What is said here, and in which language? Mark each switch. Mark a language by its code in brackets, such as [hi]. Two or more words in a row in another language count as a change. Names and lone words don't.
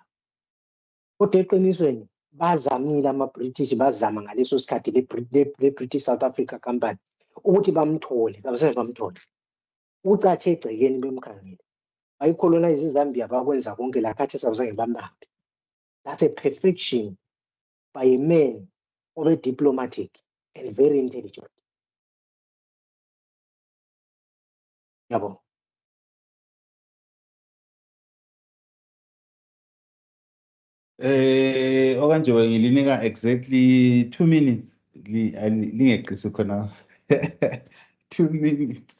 [nd] Kodwa eqinisweni bazamile ama-British, bazama ngaleso sikhathi le-British South Africa Company ukuthi bamthole, kabaseze bamthole. Ucatshe egcekeni bemkhangele. Bayicolonize iZambia bakwenza konke lakhathi sabuzange bambambe. [en] That's a perfection by a man of a diplomatic and very intelligent. [nd] Yabo. Okanjoba ngilinika exactly 2 minutes. Lingeqisi khona. 2 minutes.